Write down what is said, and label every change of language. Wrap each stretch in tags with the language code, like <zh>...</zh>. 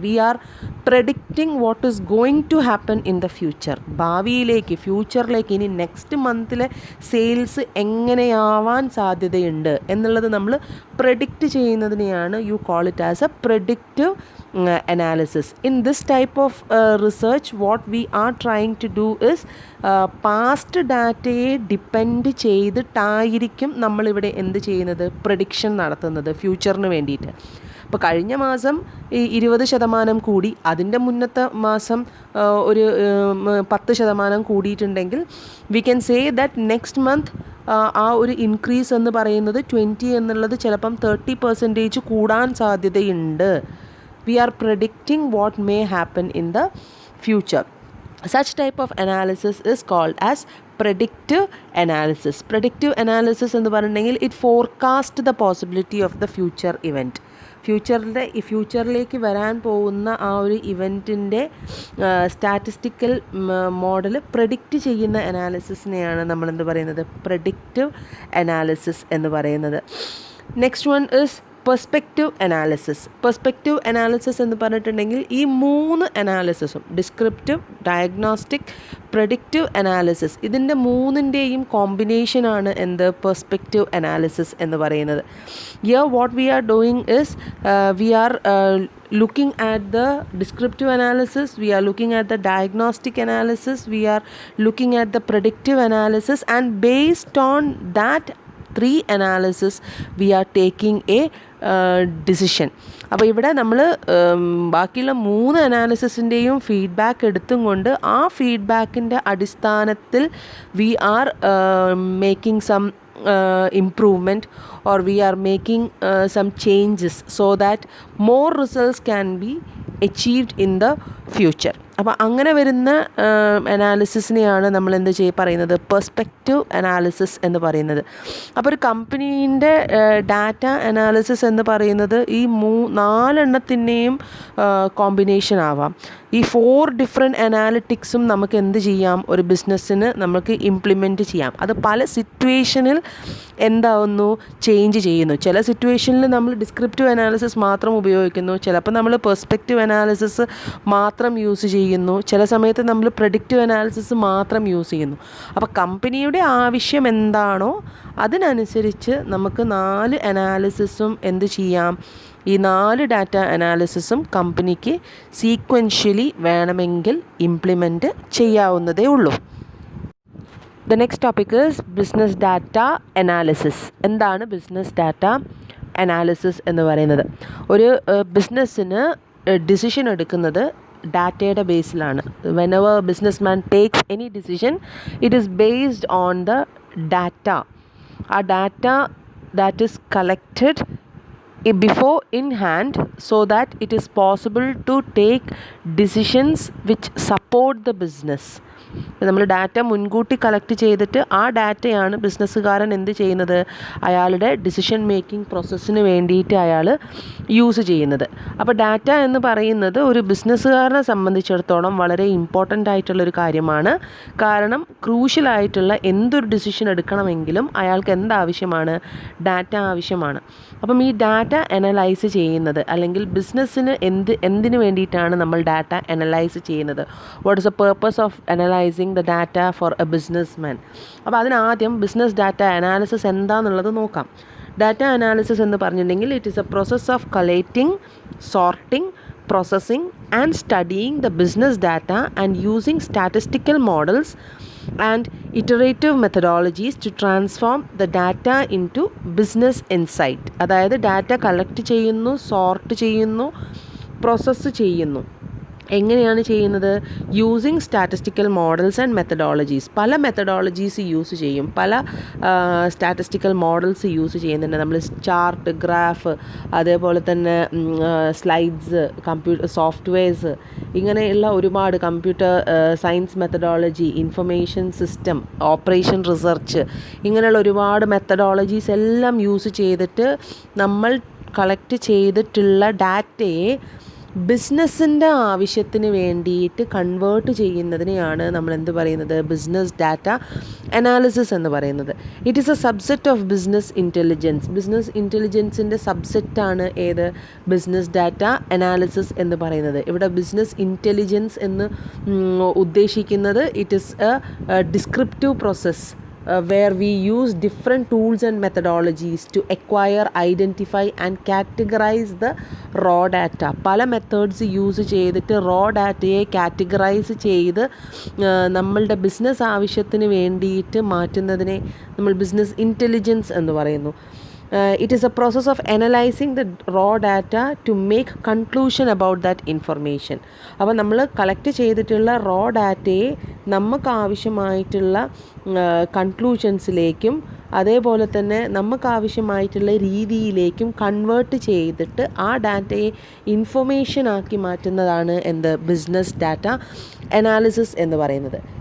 <en>We are predicting what is going to happen in the future.</en> <ml>ഭാവിയിലേക്ക്, ഫ്യൂച്ചറിലേക്ക്, ഇനി next മന്തിലെ sales എങ്ങനെയാവാൻ സാധ്യതയുണ്ട് എന്നുള്ളത് നമ്മൾ predict ചെയ്യുന്നതിനെയാണ്</ml> <en>You call it as a predictive analysis. In this type of research, what we are trying to do is past</en> <ml>ഡാറ്റയെ depend ചെയ്തിട്ടായിരിക്കും നമ്മളിവിടെ എന്ത് ചെയ്യുന്നത്, prediction നടത്തുന്നത് ഫ്യൂച്ചറിന് വേണ്ടിയിട്ട്. അപ്പോൾ കഴിഞ്ഞ മാസം 20% കൂടി, അതിൻ്റെ മുന്നത്തെ മാസം ഒരു 10% കൂടിയിട്ടുണ്ടെങ്കിൽ</ml> <en>we can say that</en> <ml>next month ആ ഒരു ഇൻക്രീസ് എന്ന് പറയുന്നത് 20 എന്നുള്ളത് ചിലപ്പം 30% കൂടാൻ സാധ്യതയുണ്ട്.</ml> <en>We are predicting what may happen in the future. Such type of analysis is called as predictive analysis. Predictive analysis</en> <ml>എന്ന് പറഞ്ഞിട്ടുണ്ടെങ്കിൽ</ml> <en>it forecast the possibility of the future event.</en> <ml>ഫ്യൂച്ചറിലേക്ക് വരാൻ പോകുന്ന ആ ഒരു ഇവൻറ്റിൻ്റെ സ്റ്റാറ്റിസ്റ്റിക്കൽ മോഡൽ പ്രഡിക്റ്റ് ചെയ്യുന്ന അനാലിസിസിനെയാണ് നമ്മളെന്ത് പറയുന്നത്, predictive analysis എന്ന് പറയുന്നത്.</ml> <en>Next one is perspective analysis.</en> <ml>Perspective analysis എന്ന് പറഞ്ഞിട്ടുണ്ടെങ്കിൽ ഈ 3 അനാലിസിസും ഡിസ്ക്രിപ്റ്റീവ്, ഡയഗ്നോസ്റ്റിക്, പ്രഡിക്റ്റീവ് അനാലിസിസ്, ഇതിൻ്റെ 3ൻ്റെയും കോമ്പിനേഷനാണ് എന്ത്, പെർസ്പെക്റ്റീവ് അനാലിസിസ് എന്ന് പറയുന്നത്.</ml> <en>Here what we are doing is we are looking at the descriptive analysis, we are looking at the diagnostic analysis, we are looking at the predictive analysis, and based on that 3 analysis we are taking a decision.</en> <ml>അപ്പോൾ ഇവിടെ നമ്മൾ ബാക്കിയുള്ള 3 അനാലിസിസിൻ്റെയും feedback എടുത്തും കൊണ്ട് ആ ഫീഡ്ബാക്കിൻ്റെ അടിസ്ഥാനത്തിൽ</ml> <en>We are making some improvement, or we are making some changes so that more results can be achieved in the future.</en> <ml>അപ്പോൾ അങ്ങനെ വരുന്ന അനാലിസിസിനെയാണ് നമ്മൾ എന്ത് പറയുന്നത്, പെർസ്പെക്റ്റീവ് അനാലിസിസ് എന്ന് പറയുന്നത്. അപ്പോൾ ഒരു കമ്പനീൻ്റെ ഡാറ്റ അനാലിസിസ് എന്ന് പറയുന്നത് ഈ 4 എണ്ണത്തിൻ്റെയും കോമ്പിനേഷൻ ആവാം. ഈ 4 ഡിഫറെൻറ്റ് അനാലിറ്റിക്സും നമുക്ക് എന്ത് ചെയ്യാം, ഒരു ബിസിനസ്സിന് നമുക്ക് ഇംപ്ലിമെൻറ്റ് ചെയ്യാം. അത് പല സിറ്റുവേഷനിൽ എന്താവുന്നു, ചേഞ്ച് ചെയ്യുന്നു. ചില സിറ്റുവേഷനിൽ നമ്മൾ ഡിസ്ക്രിപ്റ്റീവ് അനാലിസിസ് മാത്രം ഉപയോഗിക്കുന്നു, ചിലപ്പോൾ നമ്മൾ പെർസ്പെക്റ്റീവ് അനാലിസിസ് മാത്രം യൂസ് ചെയ്യുന്നു, ചില സമയത്ത് നമ്മൾ പ്രെഡിക്റ്റീവ് അനാലിസിസ് മാത്രം യൂസ് ചെയ്യുന്നു. അപ്പോൾ കമ്പനിയുടെ ആവശ്യം എന്താണോ അതിനനുസരിച്ച് നമുക്ക് 4 അനാലിസിസും എന്ത് ചെയ്യാം, ഈ 4 ഡാറ്റ അനാലിസിസും കമ്പനിക്ക് സീക്വൻഷ്യലി വേണമെങ്കിൽ ഇംപ്ലിമെൻറ്റ് ചെയ്യാവുന്നതേ ഉള്ളൂ.</ml> <en>The next topic is business data analysis.</en> <ml>എന്താണ് ബിസിനസ് ഡാറ്റ അനാലിസിസ് എന്ന് പറയുന്നത്? ഒരു ബിസിനസ്സിന് ഡിസിഷൻ എടുക്കുന്നത് ഡാറ്റയുടെ ബേസിലാണ്.</ml> <en>whenever businessman takes any decision, it is based on the data. ആ data that is collected before in hand so that it is possible to take decisions which support the business.</en> <ml>നമ്മൾ data മുൻകൂട്ടി collect ചെയ്തിട്ട് ആ ഡാറ്റയാണ് ബിസിനസ്സുകാരൻ എന്ത് ചെയ്യുന്നത്, അയാളുടെ decision making പ്രോസസ്സിന് വേണ്ടിയിട്ട് അയാൾ യൂസ് ചെയ്യുന്നത്. അപ്പോൾ ഡാറ്റ എന്ന് പറയുന്നത് ഒരു ബിസിനസ്സുകാരനെ സംബന്ധിച്ചിടത്തോളം വളരെ ഇമ്പോർട്ടൻ്റ് ആയിട്ടുള്ളൊരു കാര്യമാണ്. കാരണം ക്രൂഷ്യലായിട്ടുള്ള എന്തൊരു ഡിസിഷൻ എടുക്കണമെങ്കിലും അയാൾക്ക് എന്താവശ്യമാണ്, ഡാറ്റ ആവശ്യമാണ്. അപ്പം ഈ ഡാറ്റ അനലൈസ് ചെയ്യുന്നത്, അല്ലെങ്കിൽ ബിസിനസ്സിന് എന്തിനു വേണ്ടിയിട്ടാണ് നമ്മൾ ഡാറ്റ അനലൈസ് ചെയ്യുന്നത്,</ml> <en>What is the purpose of analysing the data for a businessman.</en> <ml>അപ്പോൾ അതിനാദ്യം ബിസിനസ് ഡാറ്റ അനാലിസിസ് എന്താണെന്നുള്ളത് നോക്കാം.</ml> <en>Data analysis എന്ന് പറഞ്ഞിട്ടുണ്ടെങ്കിൽ it is a process of collecting, sorting, processing and studying the business data and using statistical models and iterative methodologies to transform the data into business insight.</en> <ml>അതായത് data collect ചെയ്യുന്നു, sort ചെയ്യുന്നു, process ചെയ്യുന്നു. എങ്ങനെയാണ് ചെയ്യുന്നത്?</ml> <en>Using statistical models and methodologies.</en> <ml>പല methodologies use ചെയ്യും, പല statistical models use ചെയ്യുന്നുണ്ട്. നമ്മൾ ചാർട്ട്, ഗ്രാഫ്, അതേപോലെ തന്നെ സ്ലൈഡ്സ്, കമ്പ്യൂട്ടർ സോഫ്റ്റ്വെയർസ്, ഇങ്ങനെയുള്ള ഒരുപാട് computer science methodology, information system, operation research, ഇങ്ങനെയുള്ള ഒരുപാട് മെത്തഡോളജീസ് എല്ലാം യൂസ് ചെയ്തിട്ട് നമ്മൾ കളക്ട് ചെയ്തിട്ടുള്ള ഡാറ്റയെ ബിസിനസ്സിൻ്റെ ആവശ്യത്തിന് വേണ്ടിയിട്ട് കൺവേർട്ട് ചെയ്യുന്നതിനെയാണ് നമ്മൾ എന്ത് പറയുന്നത്, ബിസിനസ് ഡാറ്റ അനാലിസിസ് എന്ന് പറയുന്നത്.</ml> <en>It is a subset of business intelligence.</en> <ml>Business ഇൻ്റലിജൻസിൻ്റെ സബ്സെറ്റാണ് ഏത്, ബിസിനസ് ഡാറ്റ അനാലിസിസ് എന്ന് പറയുന്നത്. ഇവിടെ ബിസിനസ് ഇൻ്റലിജൻസ് എന്ന് ഉദ്ദേശിക്കുന്നത്</ml> <en>It is a descriptive process where we use different tools and methodologies to acquire, identify and categorize the raw data.</en> <ml>പല methods use ചെയ്തിട്ട് raw ഡാറ്റയെ categorise ചെയ്ത് നമ്മളുടെ ബിസിനസ് ആവശ്യത്തിന് വേണ്ടിയിട്ട് മാറ്റുന്നതിനെ നമ്മൾ ബിസിനസ് ഇൻ്റലിജൻസ് എന്ന് പറയുന്നു.</ml> <en>It is a process of analyzing the raw data to make conclusion about that information.</en> <ml>അപ്പോൾ നമ്മൾ കളക്ട് ചെയ്തിട്ടുള്ള റോ ഡാറ്റയെ നമുക്ക് ആവശ്യമായിട്ടുള്ള കൺക്ലൂഷൻസിലേക്കും അതേപോലെ തന്നെ നമുക്ക് ആവശ്യമായിട്ടുള്ള രീതിയിലേക്കും കൺവേർട്ട് ചെയ്തിട്ട് ആ ഡാറ്റയെ ഇൻഫർമേഷൻ ആക്കി മാറ്റുന്നതാണ് എന്ത്, ബിസിനസ് ഡാറ്റ അനാലിസിസ് എന്ന് പറയുന്നത്.</ml>